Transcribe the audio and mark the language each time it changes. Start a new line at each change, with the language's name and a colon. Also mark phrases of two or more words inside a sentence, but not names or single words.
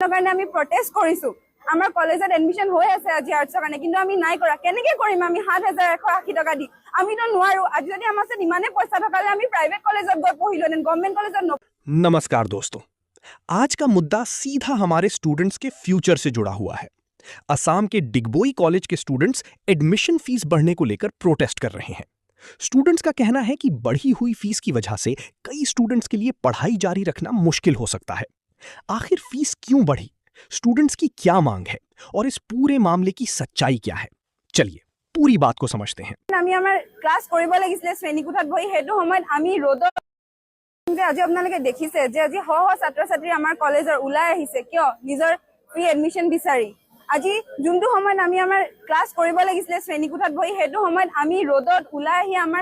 Assamese: কাৰণে আমি প্ৰটেষ্ট কৰিছো আমাৰ কলেজত এডমিশন হৈ আছে আজি আৰ্টছৰ কাৰণে কিন্তু আমি নাই কৰা কেনেকৈ কৰিম আমি ৭১৮০ টকা দি আমি তো নোৱাৰো আজি যদি আমাৰ ওচৰত ইমানে পইচা থকালে আমি প্ৰাইভেট কলেজত গৈ পঢ়িলোহেঁতেন
English: government college.
Hindi: नमस्कार दोस्तों, आज का मुद्दा सीधा हमारे स्टूडेंट्स के फ्यूचर से जुड़ा हुआ है। असम के डिगबोई कॉलेज के स्टूडेंट्स एडमिशन फीस बढ़ने को लेकर प्रोटेस्ट कर रहे हैं। स्टूडेंट्स का कहना है कि बढ़ी हुई फीस की वजह से कई स्टूडेंट्स के लिए पढ़ाई जारी रखना मुश्किल हो सकता है। आखिर फीस क्यों बढ़ी, स्टूडेंट्स की क्या मांग है और इस पूरे मामले की सच्चाई क्या है, चलिए पूरी बात को समझते हैं।
Assamese: আমি আমাৰ ক্লাছ কৰিব লাগিছিল শ্ৰেণীকোঠাত বহি হেতু সময়ত আমি ৰ'দত যে আজি আপোনালোকে দেখিছে যে আজি শ শ ছাত্ৰ-ছাত্ৰী আমাৰ কলেজৰ ওলাই আহিছে কিয় নিজৰ ফ্ৰী এডমিশন বিচাৰি আজি যোনটো সময়ত আমি আমাৰ ক্লাছ কৰিব লাগিছিল শ্ৰেণীকোঠাত বহি হেতু সময়ত আমি ৰ'দত ওলাই আহি আমাৰ